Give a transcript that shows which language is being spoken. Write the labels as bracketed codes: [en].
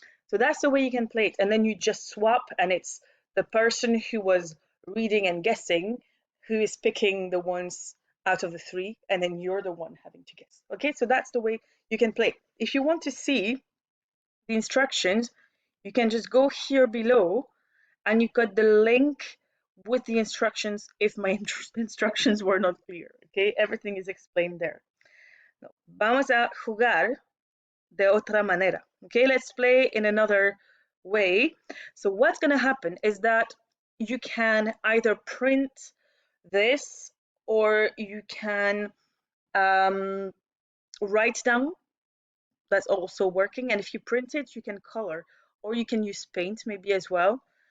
[en] So that's the way you can play it. And then you just swap, and it's the person who was reading and guessing who is picking the ones out of the three, and then you're the one having to guess. Okay, so that's the way you can play. If you want to see the instructions, you can just go here below, and you've got the link with the instructions if my instructions were not clear. Okay, everything is explained there. No. [es] Vamos a jugar de otra manera. [en] Okay, let's play in another way. So what's going to happen is that you can either print this or you can um, write down. That's also working. And if you print it, you can color or you can use paint maybe as well.